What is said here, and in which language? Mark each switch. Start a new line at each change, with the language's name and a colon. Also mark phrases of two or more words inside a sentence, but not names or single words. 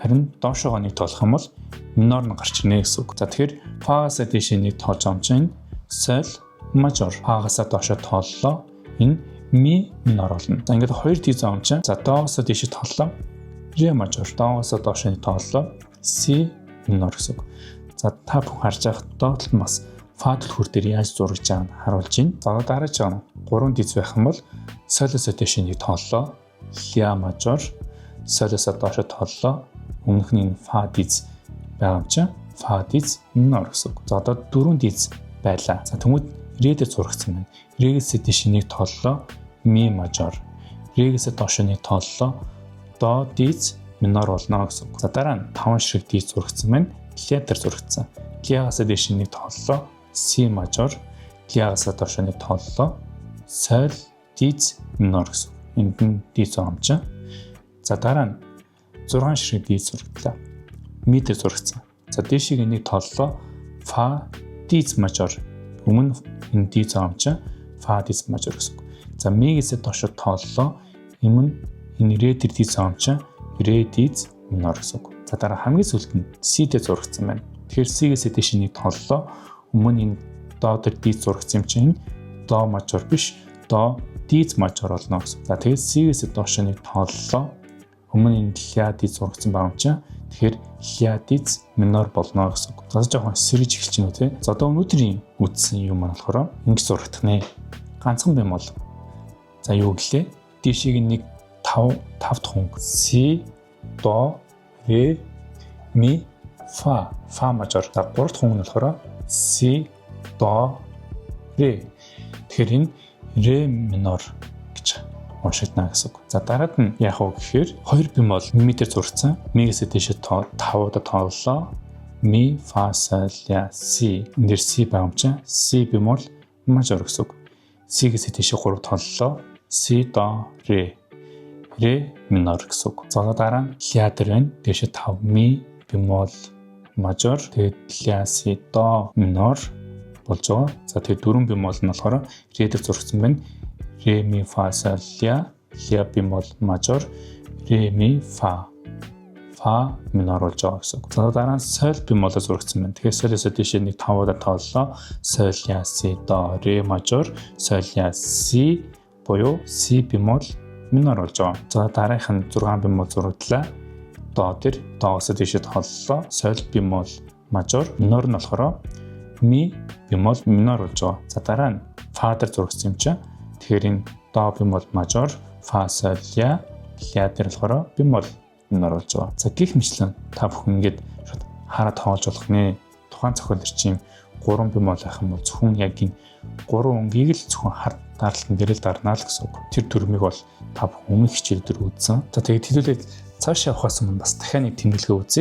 Mongolian: Харин доошоогоо нэг тоолох юм бол минор нь гарч ирнэ гэсэн үг. За тэгэхээр фагасаа дээш нэг тоолж амчаа соль мажор. Фагасаа доошоо тооллоо. Энэ ми минор болно. За ингээд хоёр диез амчаа. За доосоо дээш тооллоо. ре мажор. Доосоо доошоо нэг тооллоо. си минор гэсэн үг. За та бүхэн харж байгаа доотлол нь бас фа түлхүүр дээр яаж зурагж байгааг нь харуулж байна. За дараач байгаа 3 диез байх юм бол солиосоо дээш нэг тооллоо. ля мажор. Солиосоо доошоо тооллоо. Өмнөх нь фа диез байгаа юм чинь фа диез минор гэсэн үг. За одоо 4 диез байлаа. За тэгмүүд ре дээр зурагдсан байна. Регээс дээш нэг тооллоо. ми мажор. Регээс доошоо нэг тооллоо. до диез минор болно гэсэн үг. За дараа нь 5 ширхэг диез зурагдсан байна. ля дээр зурагдсан. лягаас дээш нэг тооллоо. си мажор. лягаас доошоо нэг тооллоо. соль диез минор гэсэн. Энд нь диез амчаа. За дараа нь 6 ширхэг диез зурагдлаа. ми дээр зурагдсан. За дээшийг нэг тооллоо. фа диез мажор. Өмнө энэ диез амчаа фа диез мажор гэсэн. За мигээс доошоо тооллоо. Энэ ре дээр диез амчаа ре диез минор гэсэн. За дараа хамгийн сүүлд нь си дээр зурагдсан байна. Тэгэхээр си-гээс дээш нэг тооллоо. Өмнө энэ до дээр диез зурагдсан юм чинь до мажор биш, до диез мажор болно гэсэн. За тэгээд си-гээс доошоо нэг тооллоо. Өмнө энэ ля диез зурагдсан байгаа юм чинь тэгэхээр ля диез минор болно гэсэн. За жоохон сэрэж эхэлж байна үү те. За одоо өнөөдрийн үздсэн юм маань болохоор ингэж зурагдах нэ. Ганцхан бемол. За юу гэлээ? Дээшийг нэг 5 дахь хоног си, до, ре, ми, фа мажор. За 3 дахь хоног нь болохоор си, до, ре. Тэгэхээр энэ ре минор гэж уншигдана гэсэн үг. За дараад нь яах вэ гэхээр 2 бемол ми дээр зурцсан. Мигээс дээш 5-д тооллоо. ми, фа, соль, ля, си. Энд дээр си байгаа юм чинь си бемол мажор гэсэн үг. Си-гээс дээш 3 тооллоо. си, до, ре. ре минор гэсэн үг. За дараа нь ля дээр байна. Дээш 5 ми бемол мажор. Тэгээд ля, си, до минор болж байгаа. За тэгээд 4 бемол нь болохоор ре дээр зурагдсан байна. ре ми фа соль ля бемол мажор, ре ми фа минор болж байгаа гэсэн үг. За дараа нь соль бемолоор зурагдсан байна. Тэгэхээр солиосоо дээш нэг 5-аар тооллоо. соль ля си до ре мажор, соль ля си буюу си бемол минор болж байгаа. За дараагийнх нь 6 бемол зурагдлаа. До дээр доосоо дээш тооллоо. соль бемол мажор, минор нь болохоор ми бемол минор болж байгаа. За дараа нь фа дээр зурагдсан юм чинь тэгэхээр энэ до бемол мажор, фа соль ля дээр болохоор бемол минор болж байгаа. За гих мэтлэн та бүхэн ингэж шууд хараад тоолж болох нэ. Тухайн зохиол чинь 3 бемол байх юм бол зөвхөн яг энэ 3 өнгийг л зөвхөн хард даралтан дээр л дарнаа л гэсэн үг. Тэр төрмийг бол та бүхэн өмнөх хичээл дээр үзсэн. За тэгээд хэлүүлээд цаашаа явахаас өмнө бас дахиад нэг тэмдэглэгээ үзье.